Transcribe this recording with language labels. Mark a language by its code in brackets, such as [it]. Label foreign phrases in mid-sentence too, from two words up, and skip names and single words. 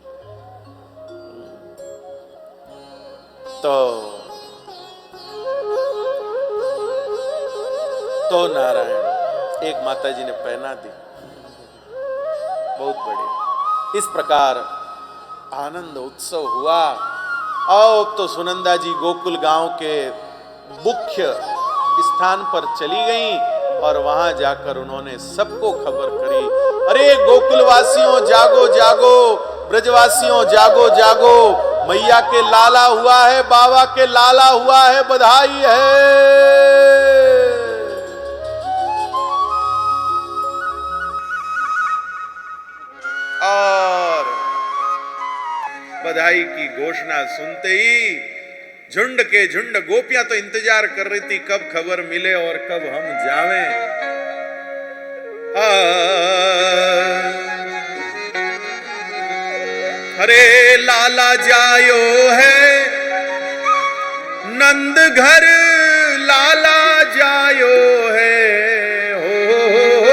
[hi] तो नारायण एक माता जी ने पहना दी, बहुत बढ़िया। इस प्रकार आनंद उत्सव हुआ। और तो सुनंदा जी गोकुल गांव के मुख्य स्थान पर चली गईं और वहां जाकर उन्होंने सबको खबर करी, अरे गोकुलवासियों जागो जागो, ब्रजवासियों जागो जागो, मैया के लाला हुआ है, बाबा के लाला हुआ है, बधाई है। और बधाई की घोषणा सुनते ही झुंड के झुंड गोपियां तो इंतजार कर रही थी कब खबर मिले और कब हम जावें। [bra] अरे लाला जायो है नंद घर, लाला जायो है, हो